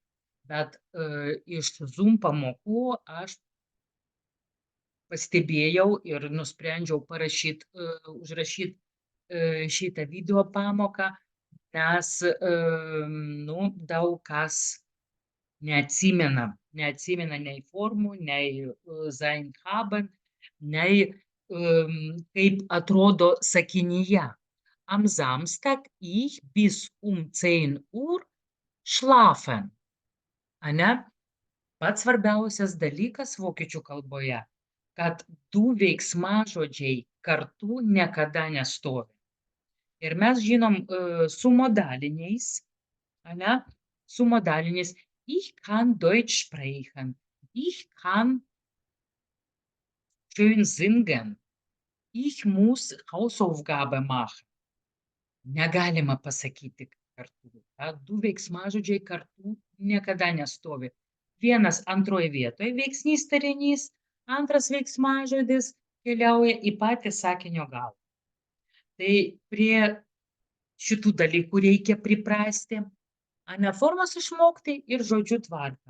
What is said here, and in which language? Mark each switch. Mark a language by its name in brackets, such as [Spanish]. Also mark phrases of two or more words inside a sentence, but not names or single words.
[Lithuanian] Bet iš Zoom pamokų aš pastebėjau ir nusprendžiau užrašyti šitą video pamoką, nes nu, daug kas neatsimena nei formų, nei [German] sein haben, [Lithuanian] nei kaip atrodo sakinyje. [German] Am Samstag ich bis 10 Uhr schlafen. [Lithuanian] Ane? Pats svarbiausias dalykas vokiečių kalboje, kad du veiksmažodžiai kartu niekada nestovi. Ir mes žinom su modaliniais, ane? Su modaliniais. [German] Ich kann Deutsch sprechen. Ich kann schön singen. Ich muss Hausaufgabe machen. [Lithuanian] Negalima pasakyti kartu. Du veiksmažodžiai kartu niekada nestovi. Vienas antroje vietoje veiksnys tarinys, antras veiksmažodis keliauja į patį sakinio galą. Tai prie šitų dalykų reikia priprasti, ane formos išmokti ir žodžių tvarką.